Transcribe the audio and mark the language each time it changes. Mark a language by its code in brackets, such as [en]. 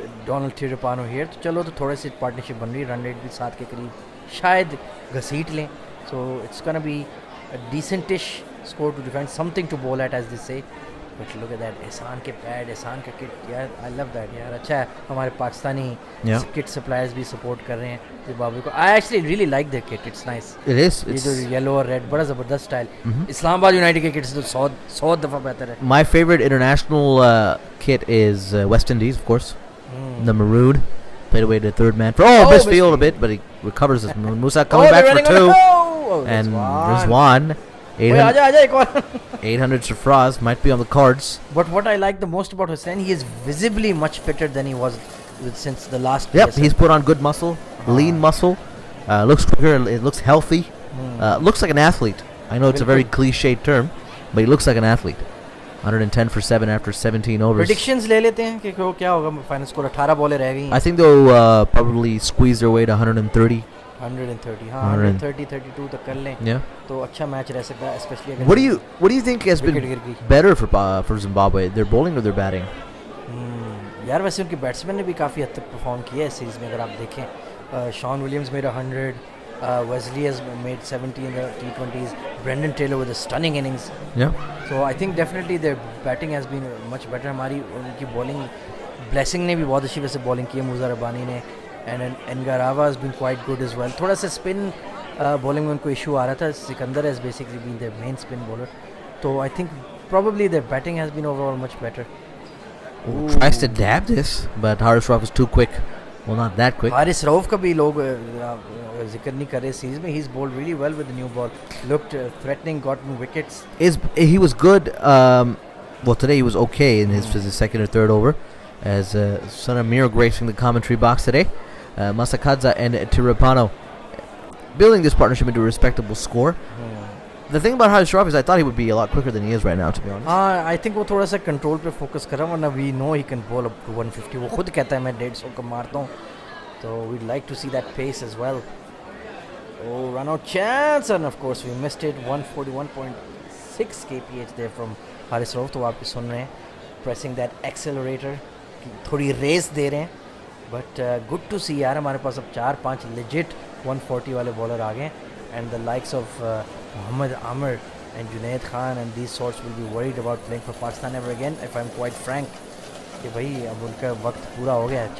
[en] Donald Tirupano here [hi] तो चलो तो थोड़े से पार्टनरशिप बन रही रन रेट भी 7 के करीब शायद घसीट लें [en] so it's gonna be a decentish score to defend something to bowl at as they say but look at that [hi] एहसान के पैड एहसान का किट यार [en] I love that [hi] यार अच्छा है हमारे पाकिस्तानी kit suppliers भी support कर रहे हैं जिम्बाब्वे को [en] I actually really like their kit it's nice It is. [hi] ये [en] It's [hi] जो येलो और रेड बड़ा ज़बरदस्त स्टाइल इस्लामाबाद यूनाइटेड के किट से तो 100 दफ़ा बेहतर है [en] my favorite international kit is West Indies, of course. The maroon. Played away to third man for missed field a bit, but he recovers his Musa coming back for 2. And Rizwan. 800 Safraz might be on the cards. But what I like the most about Hussain, he is visibly much fitter than he was since the last Yep, PSL. he's put on good muscle, lean muscle. Looks quicker, it looks healthy. Looks like an athlete. I know it's a very cliched term, but he looks like an athlete. 110 for 7 after 17 overs. [hi] Predictions ले लेते हैं कि क्या होगा final score 18 बॉलें रह गई [en] I think they'll probably squeeze their way to 130. [hi] 130 हाँ 130 32 तक कर लें [en] Yeah. [hi] तो अच्छा मैच रह सकता है especially अगर [en] What do you think has been [hi] wicket गिर गई [en] better for Zimbabwe? Their bowling or their batting? [hi] यार वैसे उनके बैट्समैन ने भी काफ़ी हद तक परफॉर्म किया है इस सीरीज़ में अगर आप देखें Shawn Williams made 100 [en] Wesley has made 70 in the T20s. Brendan Taylor with a stunning innings. Yeah. So I think definitely their batting has been much better. [hi] हमारी उनकी bowling blessing ने भी बहुत अच्छी वैसे bowling की है मुज़र रब्बानी ने [en] and Ngarava has been quite good as well. [hi] थोड़ा सा spin bowling में उनको issue आ रहा था. [en] Sikandar has basically been their main spin bowler. So I think probably their batting has been overall much better. Tries to dab this, but Haris Rauf is too quick. Well, not that quick. [hi] Haris Rauf का भी लोग जिक्र नहीं कर रहे series में. [en] He's bowled really well with the new ball. Looked threatening, gotten wickets. He was good. Well, today he was okay in his second or third over. As Son Amir gracing the commentary box today. Masakadza and Tirapano building this partnership into a respectable score. The thing about Haris Rauf is I thought he would be a lot quicker than he is right now, to be honest. I think [hi] वो थोड़ा सा control पे focus कर रहा है वरना [en] we know he can bowl up to 150. [hi] वो खुद कहता है मैं 150 का मारता हूँ. [en] So we'd like to see that pace as well. Oh, run out chance and of course we missed it. 141.6 kph there from Haris Rauf. [hi] तो आप भी सुन रहे हैं [en] pressing that accelerator. [hi] थोड़ी रेस दे रहे हैं. [en] But good to see [hi] यार हमारे पास अब 4-5 legit 140 वाले बॉलर आ गए [en] and the likes of Mohammad Amir and Junaid Khan and these sorts will be worried about playing for Pakistan ever again if I'm quite frank [hi] कि भाई अब उनका वक्त पूरा हो गया है.